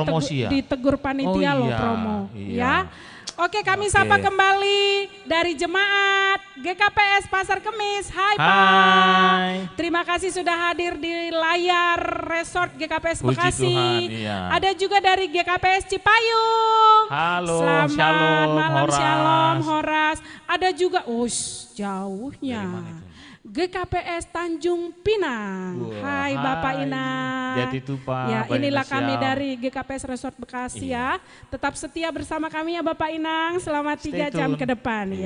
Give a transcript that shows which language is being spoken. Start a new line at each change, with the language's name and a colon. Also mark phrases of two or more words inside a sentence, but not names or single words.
Indonesian: promosi ya? ditegur panitia Oh loh iya, promo. iya. Ya. Oke, kami Oke. sapa kembali dari jemaat GKPS Pasar Kemis. Hai Pak. Hai. Terima kasih sudah hadir di layar resort GKPS Puji Bekasi. Tuhan, iya. Ada juga dari GKPS Cipayung. Halo, Selamat shalom, malam, Horas. shalom, Horas. Ada juga, jauhnya. Dari mana itu? GKPS Tanjung Pinang. Wah, Hai Bapak hai. Inang. Jatitupa, Ya, Bapak inilah Inang kami siap. dari GKPS Resort Bekasi Iya. ya. Tetap setia bersama kami ya Bapak Inang selama Stay 3 jam tune. ke depan Iya.